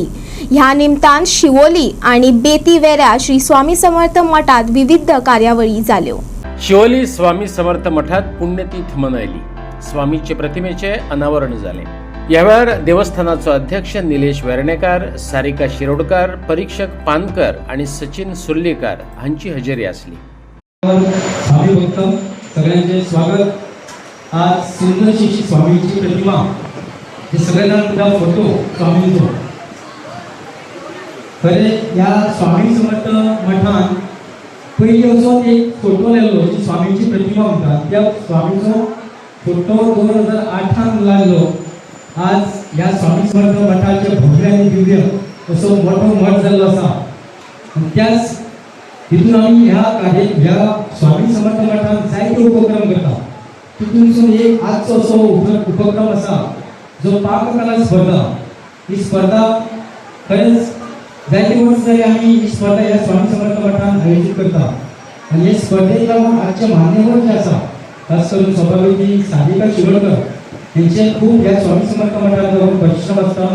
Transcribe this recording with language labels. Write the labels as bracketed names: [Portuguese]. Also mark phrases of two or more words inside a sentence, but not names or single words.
[Konkani] ह्या निमतान शिवोली आणि बेती वेऱ्या श्री स्वामी समर्थ मठात विविध कार्यावळी जाल्यो. शिवोली स्वामी समर्थ मठात पुण्यतीथ मनयली. स्वामीचे प्रतिमेचे अनावरण झाले. यावेळार देवस्थानाचो अध्यक्ष निलेश वेर्णेकार, सारिका शिरोडकार, परीक्षक पानकर आणि सचिन सुर्लीकार हांची हजेरी आसली. स्वामी भक्त सगळ्यांचे स्वागत. आज सुंदरशी स्वामीची प्रतिमा हे सगळ्यांना तुझा फोटो स्वामींचो खरे या स्वामी समर्थ मठान पयली असो एक फोटो लायलो जी स्वामीची प्रतिमा म्हणतात त्या स्वामीचो फोटो 2008 लागलो. आज या स्वामी समर्थ मठाचे भव्य आणि दिव्य असो मोठो मठ जाल्लो आसा. त्याच तिथून आम्ही ह्या स्वामी समर्थ मठात जायते उपक्रम करता. तिथून एक आजचो असो उपक्रम असा जो पाककला स्पर्धा. ही स्पर्धा खरेंच जायते वर्स जाली आम्ही ही स्पर्धा ह्या स्वामी समर्थ मठात आयोजित करता आणि हे स्पर्धेक लागून आजचे मान्यवर जे आसा खास करून सभापती सारिका शिरोडकर यांचे खूप ह्या स्वामी समर्थ मठात परिश्रम असता.